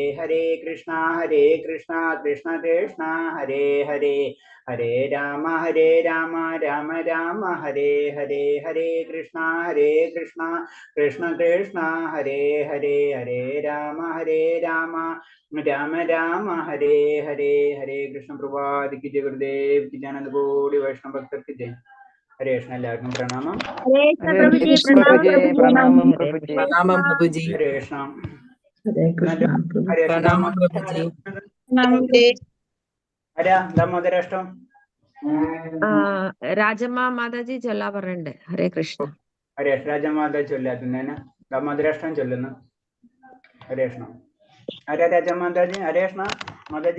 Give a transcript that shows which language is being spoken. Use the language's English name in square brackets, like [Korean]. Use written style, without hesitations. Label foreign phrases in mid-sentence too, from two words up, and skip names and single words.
[Malayalam] ഹരേ കൃഷ്ണ കൃഷ്ണ കൃഷ്ണ ഹരേ ഹരേ, ഹരേ രാമ രാമ രാമ ഹരേ ഹരേ. ഹരേ കൃഷ്ണ കൃഷ്ണ കൃഷ്ണ ഹരേ ഹരേ, ഹരേ രാമ രാമ രാമ ഹരേ ഹരേ. [Hindi] ഹരേ കൃഷ്ണ പ്രഭാത് की जय, गुरुदेव की जय, आनंद कोटि वैष्णव भक्तर की जय. [Malayalam] ഹരേ കൃഷ്ണ. എല്ലാവർക്കും പ്രണാമം. हरे कृष्ण പ്രണാമം പ്രഭുജി. പ്രണാമം പ്രഭുജി. ഹരേ കൃഷ്ണ. हरे कृष्ण ഹരേ പ്രണാമം പ്രഭുജി. ആരാ ദാമോദരാഷ്ടം? രാജമ്മ മാതാജി ചൊല്ലാ പറയണ്ടേ. ഹരേ കൃഷ്ണ. ഹരേ രാജമാത ചൊല്ലാത്തുന്നേന. മധുരേഷ്ണൻ ചൊല്ലുന്നു. ഹരേ കൃഷ്ണ. ആരാ രാജ മാതാജി? ഹരേ കൃഷ്ണ മാതാജി.